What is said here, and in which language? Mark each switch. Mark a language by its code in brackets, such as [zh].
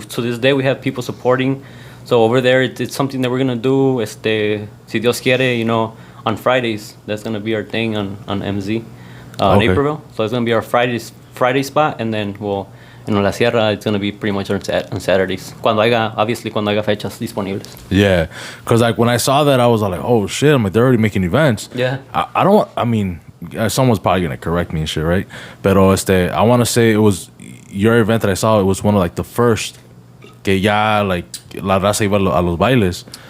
[en] To this day, we have people supporting. So over there, it's something that we're gonna do. Si Dios quiere, you know, on Fridays. That's gonna be our thing on MZ, Okay. Naperville. So it's gonna be our Friday spot, and then we'll, you know, La Sierra. It's gonna be pretty much on Saturdays. [es] Cuando haya fechas disponibles. [en] Yeah, because like when I saw that, I was like, oh shit! I'm like, they're already making events. Yeah. I don't. I mean, someone's probably gonna correct me and shit, right? Pero I want to say it was your event that I saw. It was one of like the first que ya like la raza iba a los bailes,